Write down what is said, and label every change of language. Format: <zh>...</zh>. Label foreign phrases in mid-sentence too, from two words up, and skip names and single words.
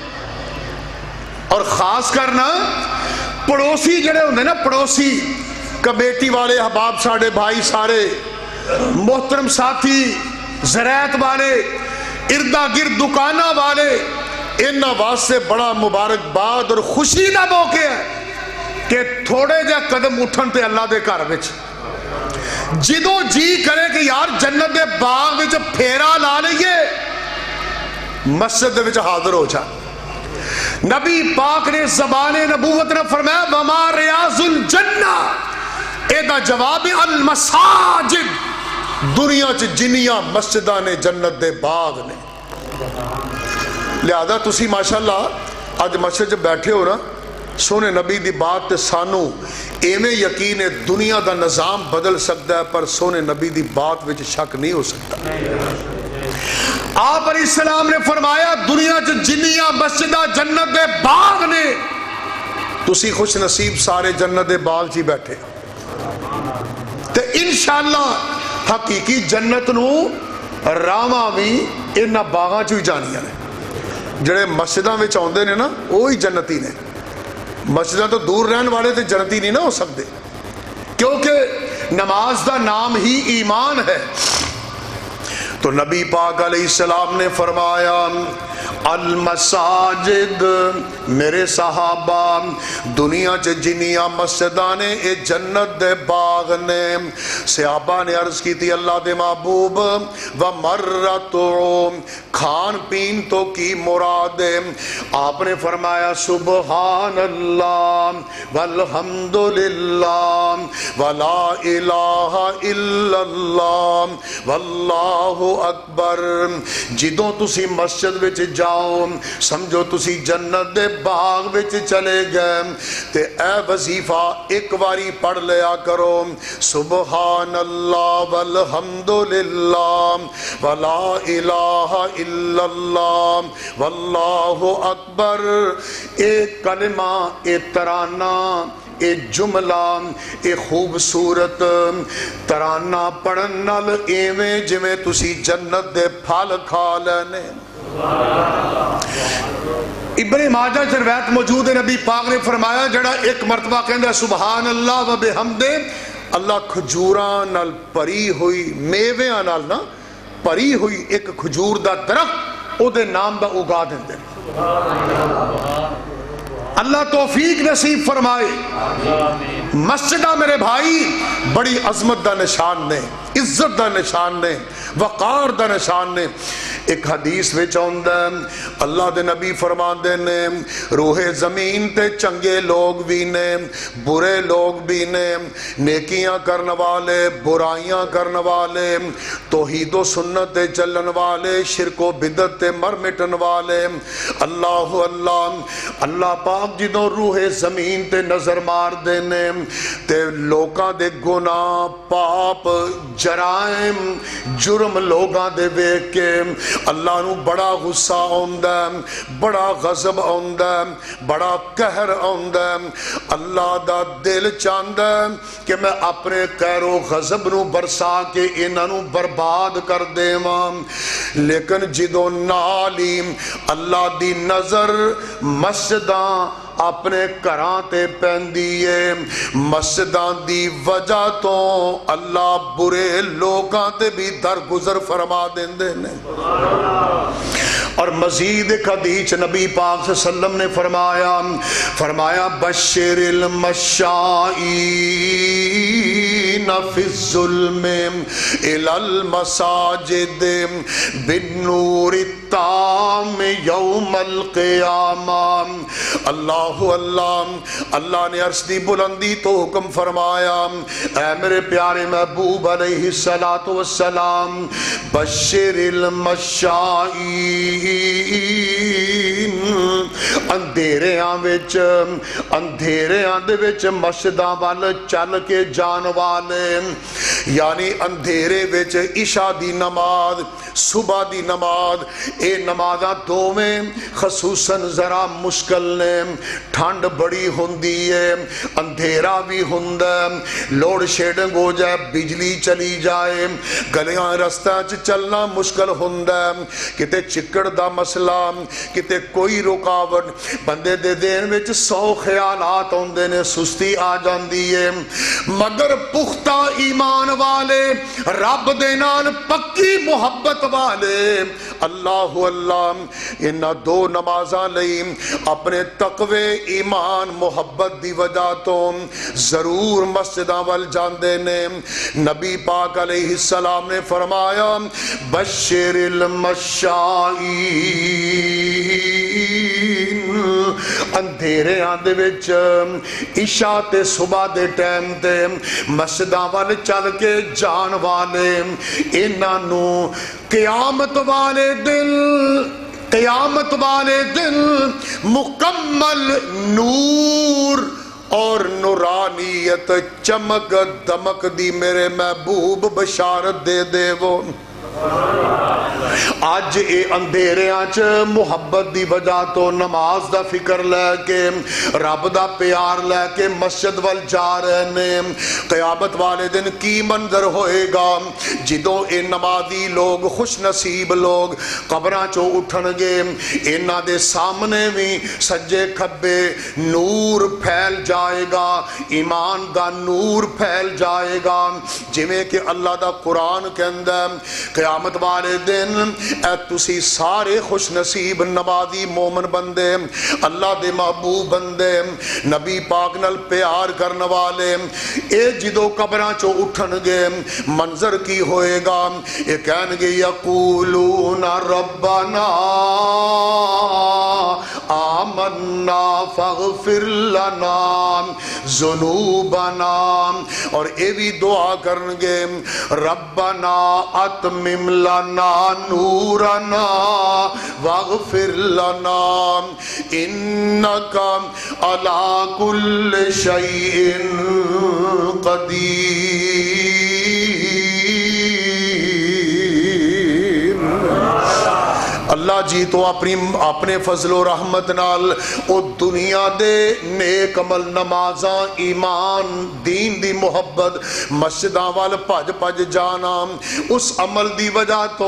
<pa>اور خاص کرنا پڑوسی جڑے ہوندے نا, پڑوسی کمیٹی والے احباب, ساڑھے بھائی سارے محترم ساتھی, زراعت والے, اردہ گرد دکانہ والے, ان واسطے بڑا مبارکباد اور خوشی دا موقع ہے کہ تھوڑے جا قدم اٹھن تے اللہ دے گھر وچ جدوں جی کرے کہ یار جنت دے باغ وچ پھیرا لا لئیے, مسجد دے وچ حاضر ہو جا. نبی پاک نے زبان نبوت نے فرمایا</pa> <ar>وما ریاض الجنہ,</ar> <pa>اے دا جواب المساجد, دنیا چ جنیاں مسجداں نے جنت دے باغ نے. لہذا تسی ماشاءاللہ آج مسجد جب بیٹھے ہو نا, سونے نبی دی بات تے سانو ایویں یقین ہے دنیا دا نظام بدل سکتا ہے پر سونے نبی دی بات وچ شک نہیں ہو سکتا. آپ علیہ السلام نے فرمایا دنیا چ جنیاں مسجداں جنت دے باغ نے, تسی خوش نصیب سارے جنت دے باغ چی بیٹھے تے انشاءاللہ حقیقی جنت نو راواں بھی انہاں باغاں چ جانیاں نے. جڑے مسجداں وچ آوندے نے نا وہی جنتی نے, مسجداں تو دور رہن والے تے جنتی نہیں نہ ہو سکتے, کیونکہ نماز دا نام ہی ایمان ہے. تو نبی پاک علیہ السلام نے فرمایا المساجد میرے صحابہ دنیا چ جنیاں مسجداں نے اے جنت دے باغ نے. صحابہ نے عرض کی تھی اللہ دے محبوب ومرتو کھان پین تو کی مراد ہے؟ آپ نے فرمایا</pa> <ar>سبحان اللہ والحمدللہ ولا الہ الا اللہ واللہ اکبر.</ar> <pa>جدوں تسی مسجد وچ جاؤ سمجھو تسی جنت دے باغ وچ چلے گئے تے اے وظیفہ ایک باری پڑھ لیا کرو</pa> <ar>سبحان اللہ والحمدللہ ولا الہ الا اللہ واللہ اکبر.</ar> <pa>ایک کلمہ ایک ترانہ اے جملہ اے خوبصورت ترانہ پڑھن نال ایویں جویں تسی جنت دے پھل کھا لینے. ابن ماجہ چ روایت موجود ہے نبی پاک نے فرمایا جڑا ایک مرتبہ کہندا</pa> <ar>سبحان اللہ و بحمدہ</ar> <pa>اللہ کھجوراں نال پری ہوئی میویاں نال نہ پری ہوئی ایک کھجور دا درخت او دے نام دا اگا دیندے. اللہ توفیق نصیب فرمائے. مسجدہ میرے بھائی بڑی عظمت دا نشان نے, عزت دا نشان نے, وقار دا نشان نے. ایک حدیث وچ آندا اللہ دے نبی فرماندے نے روح زمین تے چنگے لوگ بھی نے برے لوگ بھی نے, نیکیاں کرن والے برائیاں کرن والے, توحید و سنت تے چلن والے, شرک و بدعت تے مر مٹن والے. اللہ اللہ اللہ پاک جدوں روح زمین تے نظر مار دے نے تے لوکاں دے گناہ پاپ جرائم جرم لوگاں دے ویکھ کے اللہ نو بڑا غصہ آندا ہے, بڑا غضب آندا ہے, بڑا قہر آندا ہے. اللہ دا دل چاہندا ہے کہ میں اپنے قہر و غضب نو برسا کے انہاں نو برباد کر دیواں. لیکن جدوں نال ہی اللہ دی نظر مسجداں اپنے گھراں تے پیندی ہے, مسجداں دی وجہ تو اللہ برے لوگاں تے بھی درگزر فرما دیندے نے. اور مزید ایک حدیث نبی پاک صلی اللہ علیہ وسلم نے فرمایا</pa> <ar>بشر المشائین فی الظلم الی المساجد بالنور التام یوم القیامہ.</ar> <pa>اللہ اللہ اللہ نے عرش دی بلندی تو حکم فرمایا اے میرے پیارے محبوب علیہ السلام</pa> <ar>بشر المشائین</ar> <pa>اندھیریاں دے وچ مسجداں وال چل کے جان والے, یعنی اندھیرے وچ عشاء دی نماز صبح دی نماز اے نمازاں دوویں خصوصاً ذرا مشکل نے. ٹھنڈ بڑی ہوندی ہے, اندھیرا بھی ہوندا ہے, لوڈ شیڈنگ ہو جائے, بجلی چلی جائے, گلیاں رستہ چلنا مشکل ہوندا ہے, کتے چکڑ دا مسئلہ, کتے کوئی رکاوٹ, بندے دے دین وچ 100 خیالات ہوندے نے, سستی آ جاندی ہے. مگر پختہ ایمان والے رب دے نال پکی محبت والے اللہ اللہ انہاں دو نمازاں لئی اپنے تقوی ایمان محبت دی وجہ تو ضرور مسجداں وال جاندے نے. نبی پاک علیہ السلام نے فرمایا</pa> <ar>بشر المشائین</ar> <pa>اندھیرے آندے وچ عشاء تے صبح دے ٹائم تے مسجداں وال چل کے جان والے انہاں نو قیامت والے دن مکمل نور اور نورانیت چمک دمک دی میرے محبوب بشارت دے دے. وہ آج اے اندھیریاں چ محبت دی وجہ تو نماز دا فکر لے کے رب دا پیار لے کے مسجد وال جا رہے نے. قیامت والے دن کی منظر ہوئے گا جدوں اے نمازی لوگ خوش نصیب لوگ قبراں چوں اٹھن گے, انہاں دے سامنے بھی سجے کھبے نور پھیل جائے گا, ایمان دا نور پھیل جائے گا. جویں کہ اللہ دا قرآن کہندا ہے قیامت والے دن اے تسی سارے خوش نصیب نمازی مومن بندے اللہ دے محبوب بندے نبی پاک نال پیار کرن والے اے جدو قبراں چو اٹھن گے منظر کی ہوئے گا اے کہن گے</pa> <ar>یقولون ربنا آمنا فاغفر لنا ذنوبنا</ar> <pa>اور اے بھی دعا کرن گے</pa> <ar>ربنا اتمم لنا نورنا واغفر لنا انک علی کل شیء</ar> <pa>قدیر اللہ جی تو اپنے فضل و رحمت نال او دنیا دے نیک عمل نمازاں ایمان دین دی محبت مسجداں وال بھج بھج جانا اس عمل دی وجہ تو</pa>